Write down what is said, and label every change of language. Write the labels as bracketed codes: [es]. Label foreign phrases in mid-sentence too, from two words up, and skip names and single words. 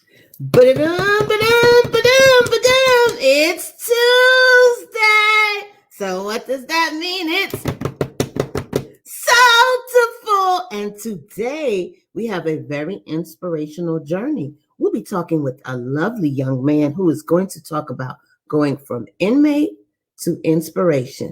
[en] Ba-da-dum, ba-dum, ba-dum, ba-dum. It's Tuesday. So what does that mean? It's Soultiful. And today we have a very inspirational journey. We'll be talking with a lovely young man who is going to talk about going from inmate to inspiration.